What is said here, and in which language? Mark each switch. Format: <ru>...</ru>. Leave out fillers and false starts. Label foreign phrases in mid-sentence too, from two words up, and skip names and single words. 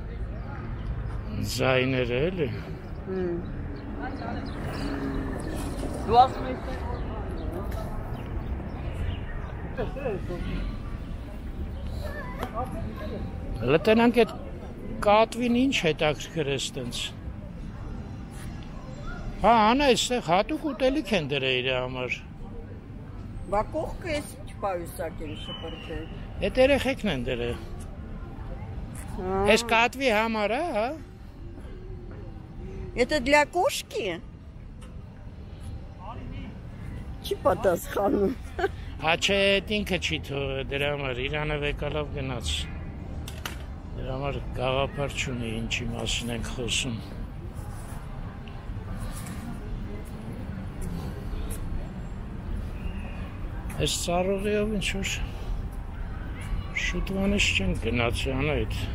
<hy>Ձայները էլի։ Լեյտենանտ այդ կատվին ինչ հետաքրքր է ստենց։ Հա, անա այստեղ հատուկ ուտելիք են դրել իր համար։ Բա կողքը էս ինչ պայուսակ են շպրտել։ Այդ երեխեքն են դրել։ Այս կատվի համար է, հա։</hy> <ru>Это для кошки?</ru> <hy>Չի պատասխանում։ Հա չէ, ինքը չի թողել դրա համար, Իրանը վեկալավ գնաց։ Դրա համար գաղափար չունի ինչի մասին ենք խոսում։ Այս ծառողիով ինչ-որ շուտվանից չեն գնացի անայդ։</hy>